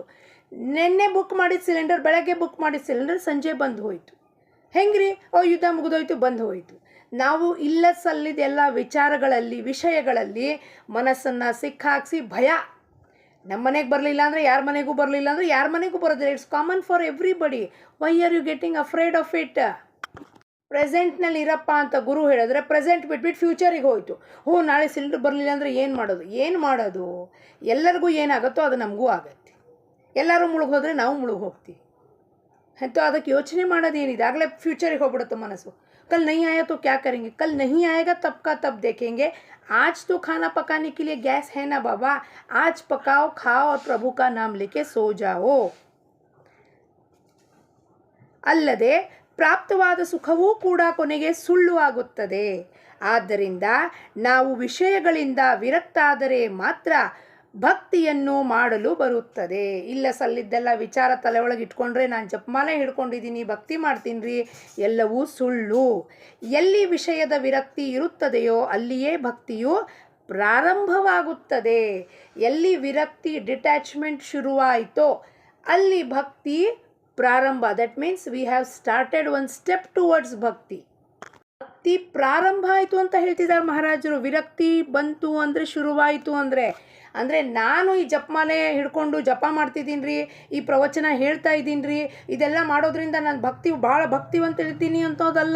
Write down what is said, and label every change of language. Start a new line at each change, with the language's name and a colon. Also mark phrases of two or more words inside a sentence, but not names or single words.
Kannada: ನಿನ್ನೆ ಬುಕ್ ಮಾಡಿದ ಸಿಲಿಂಡರ್, ಬೆಳಗ್ಗೆ ಬುಕ್ ಮಾಡಿದ ಸಿಲಿಂಡರ್ ಸಂಜೆ ಬಂದು ಹೋಯಿತು. ಹೆಂಗ್ರಿ? ಯುದ್ಧ ಮುಗಿದೋಯ್ತು, ಬಂದು ಹೋಯಿತು. ನಾವು ಇಲ್ಲ ಸಲ್ಲಿದೆಲ್ಲ ವಿಚಾರಗಳಲ್ಲಿ ವಿಷಯಗಳಲ್ಲಿ ಮನಸ್ಸನ್ನು ಸಿಕ್ಕಾಕ್ಸಿ ಭಯ, ನಮ್ಮ ಮನೆಗೆ ಬರಲಿಲ್ಲ ಅಂದರೆ ಯಾರ ಮನೆಗೂ ಬರಲಿಲ್ಲ ಅಂದರೆ ಯಾರ ಮನೆಗೂ ಬರೋದಿಲ್ಲ.
English: It's common for everybody. Why are you getting afraid of it?
Kannada: ಪ್ರೆಸೆಂಟ್ನಲ್ಲಿ ಇರಪ್ಪ ಅಂತ ಗುರು ಹೇಳಿದ್ರೆ ಪ್ರೆಸೆಂಟ್ ಬಿಟ್ಬಿಟ್ಟು ಫ್ಯೂಚರಿಗೆ ಹೋಯಿತು. ನಾಳೆ ಸಿಲಿಂಡರ್ ಬರಲಿಲ್ಲ ಅಂದರೆ ಏನು ಮಾಡೋದು? ಎಲ್ಲರಿಗೂ ಏನಾಗುತ್ತೋ ಅದು ನಮಗೂ ಆಗುತ್ತೆ. ಎಲ್ಲರೂ ಮುಳುಗೋದ್ರೆ ನಾವು ಮುಳುಗಿ ಹೋಗ್ತೀವಿ. तो ಅದಕ್ಕೆ ಯೋಚನೆ ಮಾಡೋದೇನಿದೆ, ಆಗಲೇ ಫ್ಯೂಚರಿಗೆ ಹೋಗ್ಬಿಡುತ್ತೆ ಮನಸ್ಸು.
Hindi: कल नहीं आया तो क्या करेंगे? कल नहीं आएगा तब का तब देखेंगे. आज तो खाना पकाने के लिए गैस है ना बाबा, आज पकाओ, खाओ और प्रभु का नाम लेके सो जाओ.
Kannada: ಅಲ್ಲದೆ ಪ್ರಾಪ್ತವಾದ ಸುಖವೂ ಕೂಡ ಕೊನೆಗೆ ಸುಳ್ಳು ಆಗುತ್ತದೆ. ಆದ್ದರಿಂದ ನಾವು ವಿಷಯಗಳಿಂದ ವಿರಕ್ತಾದರೆ ಮಾತ್ರ ಭಕ್ತಿಯನ್ನು ಮಾಡಲು ಬರುತ್ತದೆ. ಇಲ್ಲ ಸಲ್ಲಿದ್ದೆಲ್ಲ ವಿಚಾರ ತಲೆ ಒಳಗೆ ಇಟ್ಕೊಂಡ್ರೆ ನಾನು ಜಪಮಾಲೆ ಹಿಡ್ಕೊಂಡಿದ್ದೀನಿ ಭಕ್ತಿ ಮಾಡ್ತೀನಿ ರೀ, ಎಲ್ಲವೂ ಸುಳ್ಳು. ಎಲ್ಲಿ ವಿಷಯದ ವಿರಕ್ತಿ ಇರುತ್ತದೆಯೋ ಅಲ್ಲಿಯೇ ಭಕ್ತಿಯು ಪ್ರಾರಂಭವಾಗುತ್ತದೆ. ಎಲ್ಲಿ ವಿರಕ್ತಿ ಡಿಟ್ಯಾಚ್ಮೆಂಟ್ ಶುರುವಾಯಿತೋ ಅಲ್ಲಿ ಭಕ್ತಿ ಪ್ರಾರಂಭ.
English: That means we have started one step towards ಭಕ್ತಿ.
Kannada: ಭಕ್ತಿ ಪ್ರಾರಂಭ ಆಯಿತು ಅಂತ ಹೇಳ್ತಿದ್ದಾರೆ ಮಹಾರಾಜರು. ವಿರಕ್ತಿ ಬಂತು ಅಂದರೆ ಶುರುವಾಯಿತು ಅಂದರೆ ನಾನು ಈ ಜಪಮಾಲೆ ಹಿಡ್ಕೊಂಡು ಜಪ ಮಾಡ್ತಿದ್ದೀನಿ ರೀ, ಈ ಪ್ರವಚನ ಹೇಳ್ತಾ ಇದ್ದೀನಿ ರೀ, ಇದೆಲ್ಲ ಮಾಡೋದ್ರಿಂದ ನಾನು ಭಾಳ ಭಕ್ತಿವಂತ ಇರ್ತೀನಿ ಅಂತೋದಲ್ಲ.